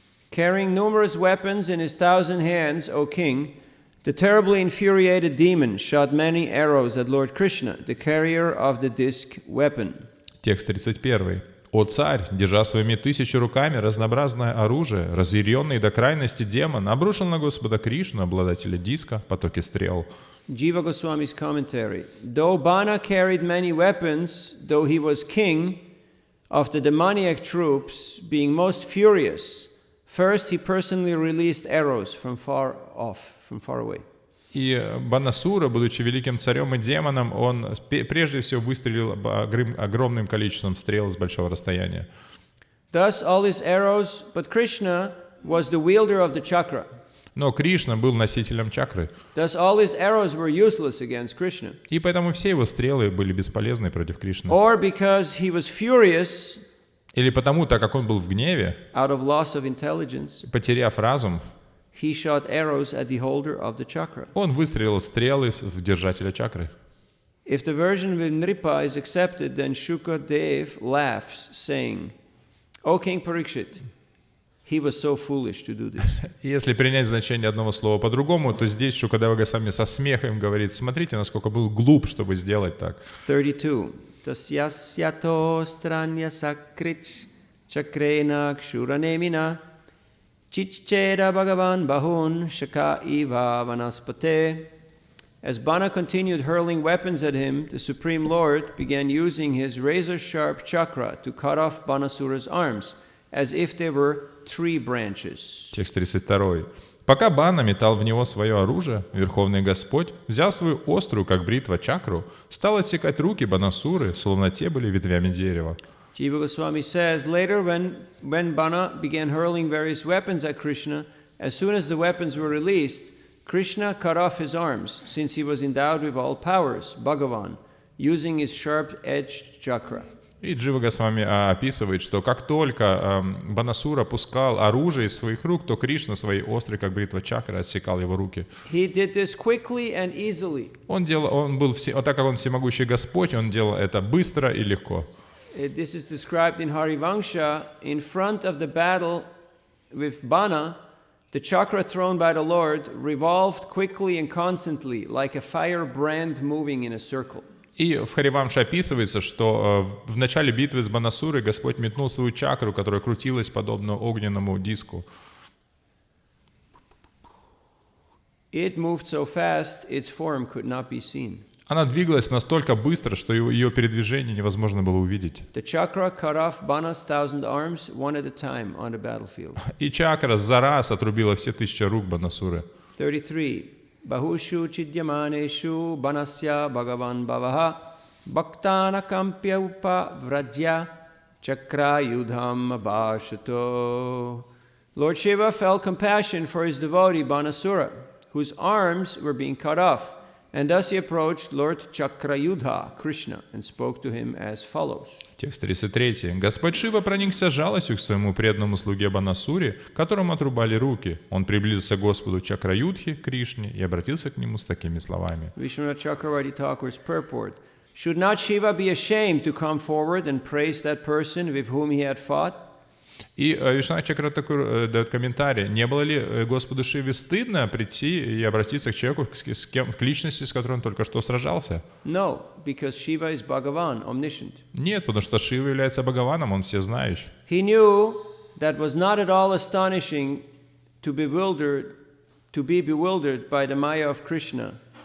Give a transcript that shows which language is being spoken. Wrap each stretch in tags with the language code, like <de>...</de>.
<en>Carrying numerous weapons in his 1,000 hands, O king, the terribly infuriated demon shot many arrows at Lord Krishna, the carrier of the disc weapon.</en> <ru>Текст 31. «О царь, держа своими 1000 руками разнообразное оружие, разъяренный до крайности демон обрушил на Господа Кришну, обладателя диска, потоки стрел».</ru> <en>Jiva Goswami's commentary. Though Bana carried many weapons, though he was king of the demoniac troops, being most furious, first he personally released arrows from far off, from far away.</en> <ru>И Банасура, будучи великим царем и демоном, он прежде всего выстрелил огромным количеством стрел с большого расстояния.</ru> <en>Thus all his arrows, but Krishna was the wielder of the chakra.</en> <ru>Но Кришна был носителем чакры.</ru> <en>Thus all his arrows were useless against Krishna.</en> <ru>И поэтому все его стрелы были бесполезны против Кришны.</ru> <en>Or because he was furious,</en> <ru>Или потому, так как он был в гневе,</ru> <en>out of loss of intelligence,</en> <ru>потеряв разум,</ru> <en>he shot arrows at the holder of the chakra.</en> <ru>он выстрелил стрелы в держателя чакры.</ru> <en>If the version with Nripa is accepted, then Shukadev laughs, saying, O King Parikshit, he was so foolish to do this.</en> <ru>Если принять значение одного слова по-другому, то здесь Шукадева Госвами со смехом говорит: смотрите, насколько был глуп, чтобы сделать так.</ru> <sa>32. Tasyasyato stranya sakrich chakrena kshuranемina chichcheda bhagavan bahun shaka iva vanaspate.</sa> <en>As Bana continued hurling weapons at him, the Supreme Lord began using his razor-sharp chakra to cut off Banasura's arms, as if they were tree branches.</en> <ru>Текст 32. Пока Бана метал в него свое оружие, Верховный Господь, взяв свою острую, как бритва, чакру, стал отсекать руки Банасуры, словно те были ветвями дерева.</ru> <en>Jiva Goswami says, later when Bana began hurling various weapons at Krishna, as soon as the weapons were released, Krishna cut off his arms, since he was endowed with all powers, Bhagavan, using his sharp-edged chakra.</en> <ru>И Джива Госвами описывает, что как только Банасура пускал оружие из своих рук, то Кришна своей острой, как бритва чакры, отсекал его руки.</ru> <en>He did this quickly and easily.</en> <ru>Так как он всемогущий Господь, он делал это быстро и легко.</ru> <en>This is described in Harivangsha. In front of the battle with Bana, the chakra thrown by the Lord revolved quickly and constantly, like a firebrand moving in a circle.</en> <ru>И в Харивамше описывается, что в начале битвы с Банасурой Господь метнул свою чакру, которая крутилась подобно огненному диску.</ru> <en>It moved so fast, its form could not be seen.</en> <ru>Она двигалась настолько быстро, что ее передвижение невозможно было увидеть.</ru> <en>The chakra cut off Bana's 1,000 arms one at a time on the battlefield.</en> <ru>И чакра за раз отрубила все 1000 рук Банасуры.</ru> <sa>33. Bahushu chidyamaneshu banasya bhagavan bhavaha bhaktana kampya upa vrajya chakra yudham abhashato.</sa> <en>Lord Shiva felt compassion for his devotee Banasura, whose arms were being cut off, and thus he approached Lord Chakrayudha, Krishna, and spoke to him as follows.</en> <ru>Текст 33. Господь Шива проникся жалостью к своему преданному слуге Банасуре, которому отрубали руки. Он приблизился к Господу Чакраюдхи, Кришне, и обратился к нему с такими словами.</ru> <en>Vishwanath Chakravarti Thakur's purport. Should not Shiva be ashamed to come forward and praise that person with whom he had fought?</en> <ru>И Вишванат Чакратакур дает комментарий. Не было ли Господу Шиве стыдно прийти и обратиться к человеку, к личности, с которой он только что сражался?</ru> <en>No, because Shiva is Bhagavan, omniscient.</en> <ru>Нет, потому что Шива является Бхагаваном, он всезнающий.</ru> <en>He knew that was not at all astonishing to be bewildered by the Maya of Krishna.</en>